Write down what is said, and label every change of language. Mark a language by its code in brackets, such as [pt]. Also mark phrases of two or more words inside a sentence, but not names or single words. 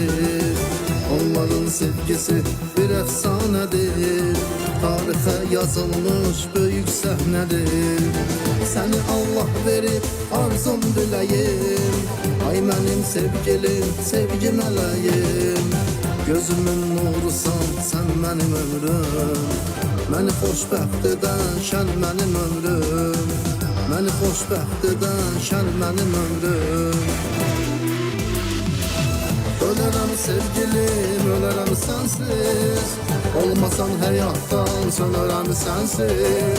[tr] Onların sevgisi bir efsanedir, tarihe yazılmış büyük sahnedir. Seni Allah verip arzum dileyim, ay benim sevgilim, sevgi meleğim. Gözümün nurusan sen benim ömrüm, [az] məni xoşbəxt edən şən mənim ömrüm, məni xoşbəxt edən şən mənim ömrüm. Ölərəm sevgilim, ölərəm sensiz, olmasan həyatdan sönərəm sensiz.